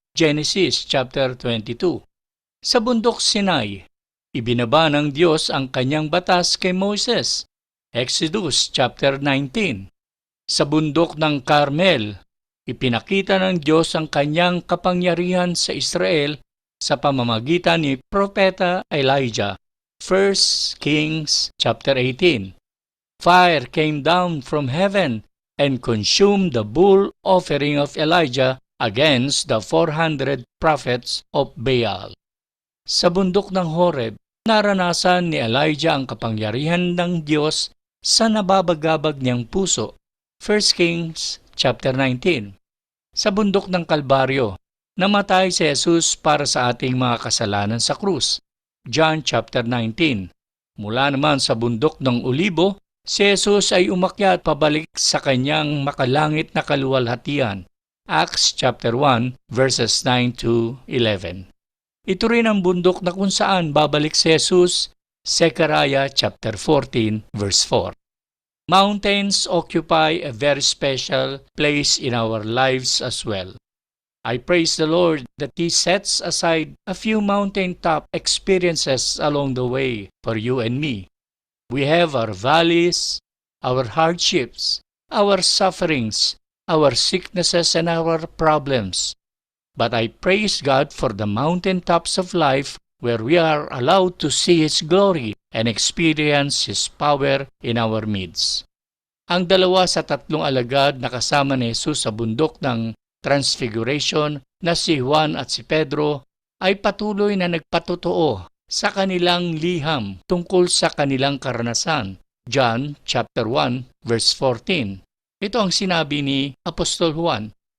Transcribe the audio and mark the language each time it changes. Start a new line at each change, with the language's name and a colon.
English: Genesis chapter 22.
Filipino: Sa bundok Sinai, ibinaba ng Diyos ang kanyang batas kay Moses.
English: Exodus chapter 19.
Filipino: Sa bundok ng Carmel, ipinakita ng Diyos ang kanyang kapangyarihan sa Israel sa pamamagitan ni Propeta Elijah.
English: 1 Kings chapter 18. Fire came down from heaven and consumed the bull offering of Elijah against the 400 prophets of Baal.
Filipino: Sa bundok ng Horeb, naranasan ni Elijah ang kapangyarihan ng Diyos sa nababagabag niyang puso.
English: 1 Kings chapter 19.
Filipino: Sa bundok ng Kalbaryo, namatay si Jesus para sa ating mga kasalanan sa krus.
English: John chapter 19.
Filipino: Mula naman sa bundok ng Olibo, si Jesus ay umakyat pabalik sa kanyang makalangit na kaluwalhatian.
English: Acts chapter 1 verses 9 to 11.
Filipino: Ito rin ang bundok na kung saan babalik si Jesus.
English: Zechariah chapter 14 verse 4. Mountains occupy a very special place in our lives as well. I praise the Lord that He sets aside a few mountaintop experiences along the way for you and me. We have our valleys, our hardships, our sufferings, our sicknesses, and our problems. But I praise God for the mountaintops of life where we are allowed to see His glory and experience His power in our midst.
Filipino: Ang dalawa sa tatlong alagad na kasama ni Jesus sa bundok ng Transfiguration na si Juan at si Pedro ay patuloy na nagpatotoo sa kanilang liham tungkol sa kanilang karanasan.
English: John chapter 1 verse 14.
Filipino: Ito ang sinabi ni Apostol Juan.